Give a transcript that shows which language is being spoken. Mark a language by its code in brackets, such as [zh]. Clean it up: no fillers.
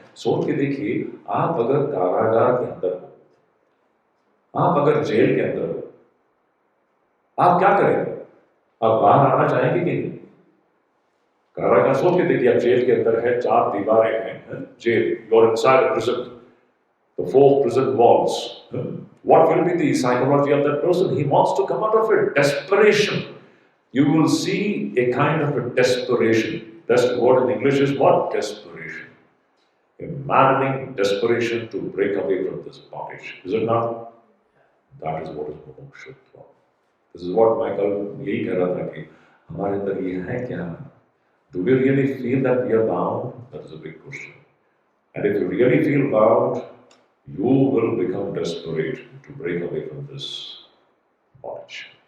[hi] सोच के देखिए, आप अगर कारागार के अंदर हो, आप अगर जेल के अंदर हो, आप क्या करेंगे? आप बाहर आना चाहेंगे कि नहीं? कारागार, सोच के देखिए, आप जेल के अंदर है, 4 दीवारें हैं, jail, [en] You are inside prison, the 4 prison walls. What will be the psychology of that person? He wants to come out of it. Desperation. You will see a kind of a desperation. That's the word in English is what? Desperation. A maddening desperation to break away from this bondage. Is it not? That is what is mumukshutva. This is what [hi] Michael यही कह रहा था कि हमारे अंदर ये है क्या? [en] Do we really feel that we are bound? That is a big question. And if you really feel bound, you will become desperate to break away from this bondage.